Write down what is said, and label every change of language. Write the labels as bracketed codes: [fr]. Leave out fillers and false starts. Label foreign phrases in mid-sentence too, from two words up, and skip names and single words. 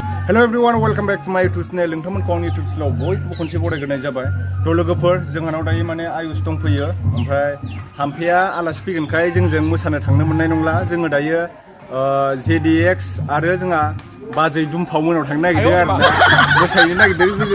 [en] Hello everyone, welcome back to my YouTube channel. [brx] नोंथांमोनखौ आंनि YouTube channel बयखौबो खनसे बरायग्रोनाय जाबाय। थ' लोगोफोर जोंहानाव दायो माने आयुष दंफैयो। ओमफ्राय हाम्फेया आलासि फैगोनखाय जोंजों मोसानो थांनो मोननाय नंला। जोङो दायो JDX आरो जोंहा बाजै दुमफाव मोनाव थांनो नागिरदों आरो ना। मोसाहैनो नागिरदों जोङो।